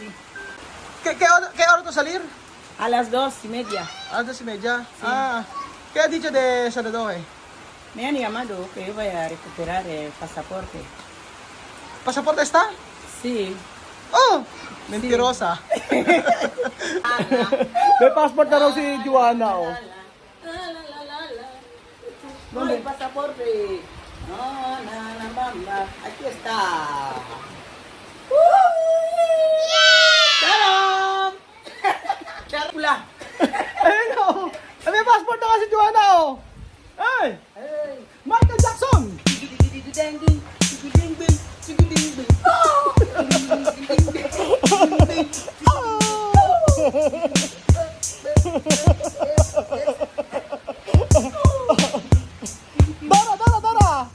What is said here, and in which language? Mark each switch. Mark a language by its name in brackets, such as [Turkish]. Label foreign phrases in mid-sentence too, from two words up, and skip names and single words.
[Spanish] ¿Qué hora tú salir? A las 2:30. Ah, 2:30. Ah, ¿qué ha dicho de Senador? Me han llamado que yo voy a recuperar el pasaporte. ¿Pasaporte está? Sí. Oh, mentirosa. [Filipino] May passport na raw si Joanna, oh. [Spanish] No, el pasaporte. No, bamba. Aquí está. ¡Shalom! [Filipino] Pula. Ayun, oh. Ay, may passport na nga si Joanna, oh. Ay, Michael Jackson. Dara, Dara, Dara.